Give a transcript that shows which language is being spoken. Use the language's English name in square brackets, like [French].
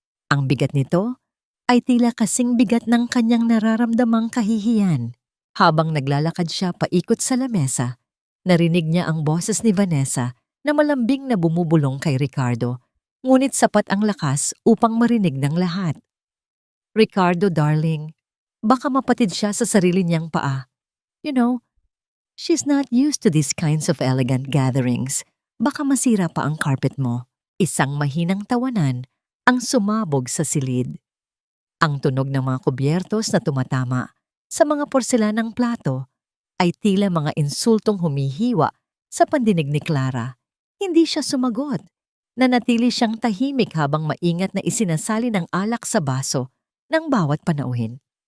[Filipino] Ang bigat nito ay tila kasing bigat ng kanyang nararamdamang kahihiyan. Habang naglalakad siya paikot sa lamesa, narinig niya ang boses ni Vanessa na malambing na bumubulong kay Ricardo, ngunit sapat ang lakas upang marinig ng lahat. "Ricardo, darling, baka mapatid siya sa sarili niyang paa. [English] You know, she's not used to these kinds of elegant gatherings. [Filipino] Baka masira pa ang carpet mo." Isang mahinang tawanan ang sumabog sa silid. Ang tunog ng mga kubyertos na tumatama sa mga porselanang plato ay tila mga insultong humihiwa sa pandinig ni Clara. Hindi siya sumagot. Nanatili siyang tahimik habang maingat na isinasali ng alak sa baso ng bawat panauhin.